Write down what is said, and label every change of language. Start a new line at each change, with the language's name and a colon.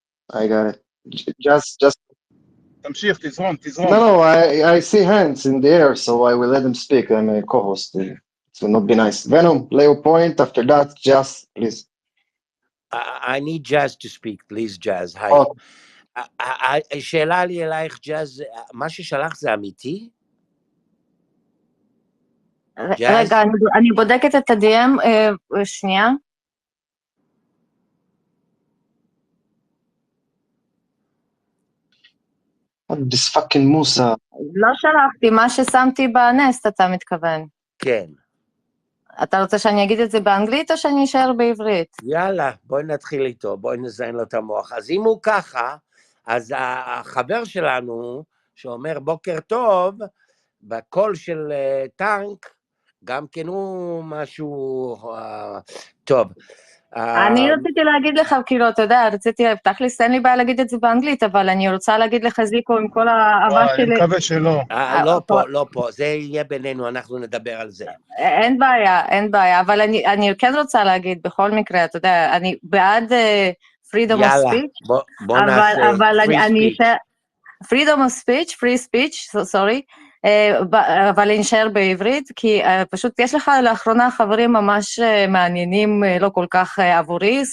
English: I got it. Just. تمشيخ تزرم. No, I see hands in the air, so I will let them speak. I'm a co-host. It will not be nice. Venom, lay your point. After that, Jazz, please. I need Jazz to speak, please, Jazz. Hi. Oh,
Hebrew: שאלה לי אלייך, ג'אז, מה ששלח זה אמיתי? רגע, אני בודקת את ה-DM, שנייה.
English: this fucking Musa.
Hebrew: לא שלחתי, מה ששמתי בנסט אתה מתכוון. כן. אתה רוצה שאני אגיד את זה באנגלית או שאני אשאר בעברית? יאללה, בואי נתחיל איתו, בואי נזיין לו את המוח. אז אם הוא ככה, אז החבר שלנו, שאומר בוקר טוב, בקול של טנק, גם כן הוא משהו טוב. אני רציתי להגיד לך, כאילו, אתה יודע, תכלס, אין לי בעיה להגיד את זה באנגלית, אבל אני רוצה להגיד לך, זיקו, עם כל האהבה אני שלי... מקווה שלא. לא פה, זה יהיה בינינו, אנחנו נדבר על זה. אין בעיה, אבל אני כן רוצה להגיד, בכל מקרה, אתה יודע, אני בעד
English: freedom of speech,
Hebrew: בוא נעשה
English: free speech. freedom of speech, free speech, sorry,
Hebrew: אבל אני אשאר בעברית, כי פשוט יש לך לאחרונה חברים ממש מעניינים, לא כל כך עבורי,